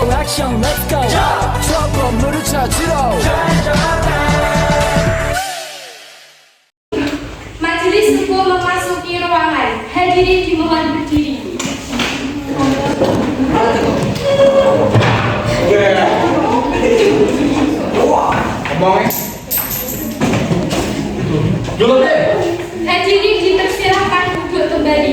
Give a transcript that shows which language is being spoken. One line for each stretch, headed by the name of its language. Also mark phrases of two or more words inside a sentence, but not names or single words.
Korean: 액션
English: let's go
Korean: 저 건물을 찾으러
Indonesian: Majelis Subuh memasuki ruangan. Hadirin dimohon berdiri. Hadirin dipersilahkan duduk kembali.